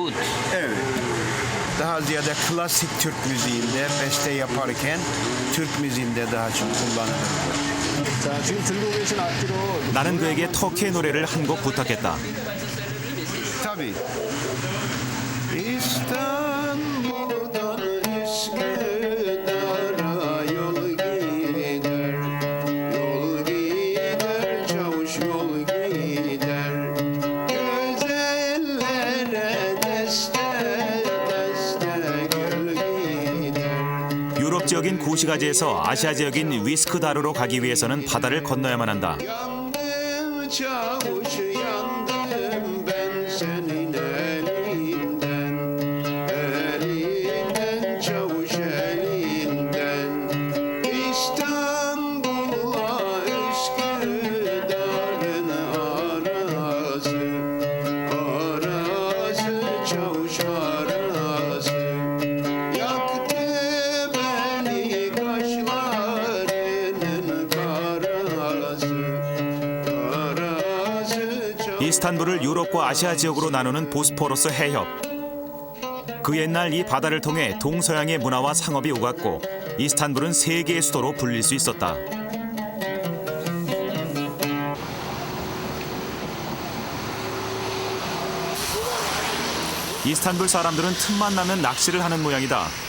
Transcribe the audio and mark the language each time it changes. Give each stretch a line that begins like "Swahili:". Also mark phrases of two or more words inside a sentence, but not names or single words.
Turkish: Ut. Evet. Daha ziyade klasik Türk müziğinde beste yaparken Türk müziğinde daha çok kullanılır.
Korean: 나는 그에게 터키의 노래를 한 곡 부탁했다.
Turkish: Tabii. İstanbul'dan Üsküdar'a yol gider, yol gider, çavuş yol gider. Gözellere deste deste gül gider.
Korean: 유럽 지역인 고시가지에서 아시아 지역인 위스크다르로 가기 위해서는 바다를 건너야만 한다.
Turkish: Yandım çavuş yandım ben senin elinden, elinden çavuş elinden. İstanbul'a Üsküdar'ın arası, arası çavuş arası. Yaktı beni kaşlarının karası.
Korean: 이스탄불을 유럽과 아시아 지역으로 나누는 보스포러스 해협. 그 옛날 이 바다를 통해 동서양의 문화와 상업이 오갔고 이스탄불은 세계의 수도로 불릴 수 있었다. 이스탄불 사람들은 틈만 나면 낚시를 하는 모양이다.